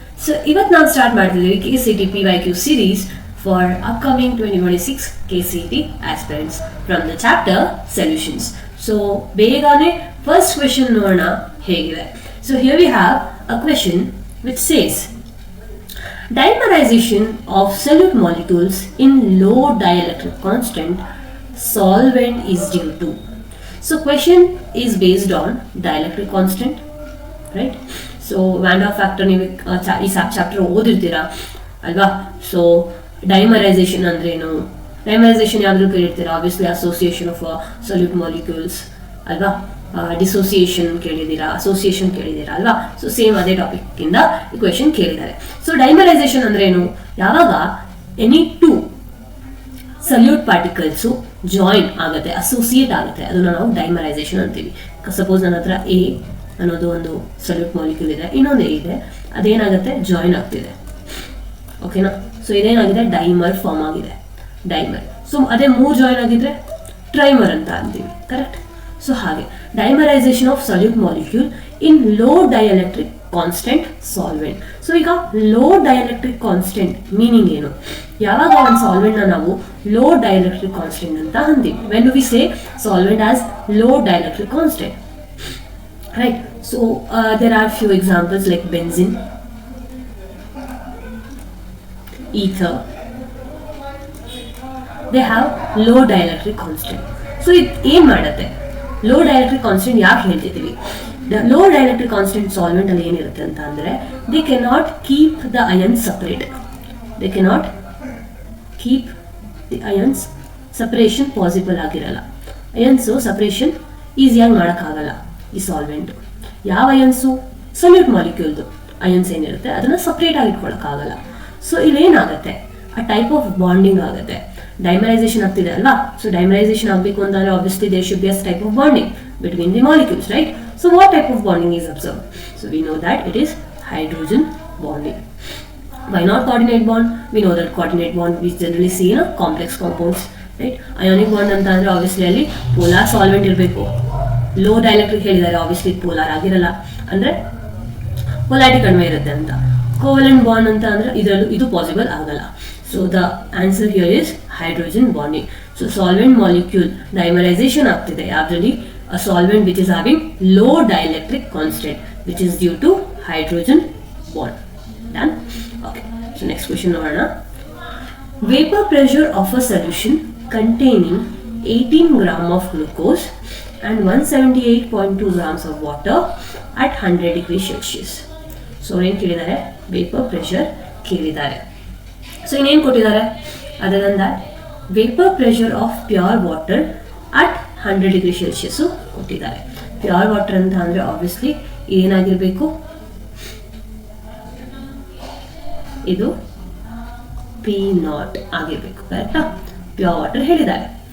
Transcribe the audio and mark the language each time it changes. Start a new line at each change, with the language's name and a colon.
English: So
Kannada: ಇವತ್ತು ನಾವು start ಮಾಡ್ತಿದ್ದೀವಿ
English: KCET PYQ series for upcoming 2026 KCET aspirants from the chapter solutions.
Kannada: So ಬೇಗನೆ first question ನೋಡೋಣ ಹೇಗಿದೆ.
English: So here we have a question which says dimerization of solute molecules in low dielectric constant solvent is due to. So question is based on dielectric constant, right?
Kannada: So Van der factor ನೀವು ಈ chapter ಓದಿರ್ತೀರಾ ಅಲ್ವಾ. So dimerisation ಅಂದ್ರೆ ಏನು, dimerisation ಯಾವ್ದು ಕೇಳಿರ್ತೀರಾ, obviously
English: association of solute molecules
Kannada: ಅಲ್ವಾ, dissociation ಕೇಳಿದ್ದೀರಾ, association ಕೇಳಿದ್ದೀರಾ ಅಲ್ವಾ. ಸೊ ಸೇಮ್ ಅದೇ ಟಾಪಿಕ್ ಇಂದ ಈ ಕ್ವೆಶನ್ ಕೇಳಿದ್ದಾರೆ. ಸೊ ಡೈಮರೈಸೇಷನ್ ಅಂದ್ರೆ ಏನು, ಯಾವಾಗ any two salute particles join ಆಗುತ್ತೆ, ಅಸೋಸಿಯೇಟ್ ಆಗುತ್ತೆ, ಅದನ್ನ ನಾವು ಡೈಮರೈಸೇಷನ್ ಅಂತೀವಿ. ಸಪೋಸ್ ನನ್ನ ಹತ್ರ ಎ ಅನ್ನೋದು ಒಂದು ಸಲ್ಯೂಟ್ ಮಾಲಿಕ್ಯೂಲ್ ಇದೆ, ಇನ್ನೊಂದು ಎ ಇದೆ, ಅದೇನಾಗುತ್ತೆ ಜಾಯಿನ್ ಆಗ್ತಿದೆ, ಓಕೆನಾ. ಸೊ ಇದೇನಾಗಿದೆ ಡೈಮರ್ ಫಾರ್ಮ್ ಆಗಿದೆ, ಡೈಮರ್. ಸೊ ಅದೇ ಮೂರು ಜಾಯಿನ್ ಆಗಿದ್ರೆ ಟ್ರೈಮರ್ ಅಂತ ಅಂತೀವಿ, ಕರೆಕ್ಟ್.
English: So ಹಾಗೆ dimerisation of solute molecule in low dielectric constant solvent.
Kannada: So ಈಗ ಲೋ ಡೈಎಲೆಕ್ಟ್ರಿಕ್ ಕಾನ್ಸ್ಟೆಂಟ್ ಮೀನಿಂಗ್ ಏನು, ಯಾವಾಗ ಒಂದು ಸಾಲ್ವೆಂಟ್ ನ ನಾವು ಲೋ ಡೈಎಲೆಕ್ಟ್ರಿಕ್ ಕಾನ್ಸ್ಟೆಂಟ್ ಅಂತ ಅಂತೀವಿ,
English: When we say solvent as low dielectric constant, right? So there are few examples like benzene, ether, they have low dielectric constant. So it
Kannada: ಏನು ಮಾಡುತ್ತೆ,
English: low dielectric constant
Kannada: ಯಾಕೆ ಹೇಳ್ತಿದ್ದೀವಿ,
English: low dielectric constant solvent
Kannada: ಅಲ್ಲಿ ಏನಿರುತ್ತೆ ಅಂತ ಅಂದ್ರೆ
English: they cannot keep the ions separate, they cannot keep the ions separation possible ಆಗಿರಲ್ಲ, ions separation
Kannada: ಈಸಿಯಾಗಿ ಮಾಡೋಕ್ಕಾಗಲ್ಲ ಈ ಸಾಲ್ವೆಂಟ್. ಯಾವ ಅಯನ್ಸು, ಸೊಲ್ಯೂಟ್ ಮಾಲಿಕ್ಯೂಲ್ದು ಅಯನ್ಸ್ ಏನಿರುತ್ತೆ ಅದನ್ನ ಸಪ್ರೇಟ್ ಆಗಿ ಇಟ್ಕೊಳ್ಳೋಕ್ಕಾಗಲ್ಲ. ಸೊ ಇಲ್ಲೇನಾಗುತ್ತೆ, ಆ ಟೈಪ್ ಆಫ್ ಬಾಂಡಿಂಗ್ ಆಗುತ್ತೆ, ಡೈಮರೈಸೇಷನ್ ಆಗ್ತಿದೆ ಅಲ್ವಾ.
English: so dimerisation
Kannada: ಆಗಬೇಕು ಅಂತಂದ್ರೆ
English: Obviously there should be a type of bonding between the molecules, right. So what type of bonding is observe, so we know that it is hydrogen bonding. Why not coordinate bond? We know that coordinate bond we generally see in complex compounds, right?
Kannada: Ionic bond ಅಂತ ಅಂದ್ರೆ obviously ಅಲ್ಲಿ polar solvent ಇರಬೇಕು. Low dielectric ಹೇಳಿದ್ದಾರೆ, obviously polar ಆಗಿರಲ್ಲ, ಅಂದ್ರೆ polarity ಕಡಿಮೆ ಇರುತ್ತೆ ಅಂತ. ಕೋವೆಲೆಂಟ್ ಬಾಂಡ್ ಅಂತ ಅಂದ್ರೆ ಇದರಲ್ಲೂ ಇದು ಪಾಸಿಬಲ್ ಆಗಲ್ಲ.
English: So the answer here is hydrogen bonding. So solvent molecule dimerisation
Kannada: ಆಗ್ತಿದೆ ಯಾವ್ದ್ರಲ್ಲಿ,
English: A solvent which is having low dielectric constant which is due to hydrogen bond.
Kannada: Done. Okay, so next question ನೋಡೋಣ.
English: Vapour pressure of a solution containing 18 gram of glucose and 178.2 grams of water at 100 degrees Celsius.
Kannada: So ಏನು ಕೇಳಿದ್ದಾರೆ, vapour pressure ಕೇಳಿದ್ದಾರೆ. So ಇನ್ನೇನು ಕೊಟ್ಟಿದ್ದಾರೆ,
English: other than that vapour pressure of pure water at 100 degree Celsius
Kannada: ಕೊಟ್ಟಿದ್ದಾರೆ. Pure water ಅಂತ ಅಂದರೆ obviously ಏನಾಗಿರಬೇಕು, ಇದು P0 ಆಗಿರಬೇಕು, ಕರೆಕ್ಟಾ. ಪ್ಯೂರ್ ವಾಟರ್ ಹೇಳಿದ್ದಾರೆ.